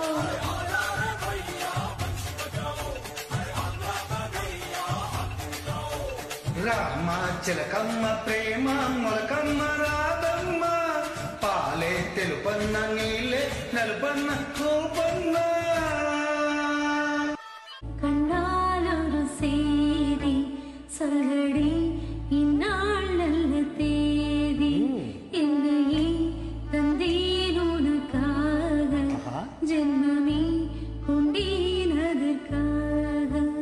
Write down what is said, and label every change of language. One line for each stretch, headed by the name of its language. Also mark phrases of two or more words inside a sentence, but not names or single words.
Telugu: రామ చిలకమ్మ ప్రేమ మొలకమ్మ రాధమ్మ పాలే తెలుపన్న నీళ్ళే నలుపన్న కూపన్న
Tamil: கண்ணாலொரு சேதி சொல்லடி இந்நாள் நல்ல தேதி என்னையே தந்தேன் உனக்காக ஜென்மமே கொண்டேன் அதற்காக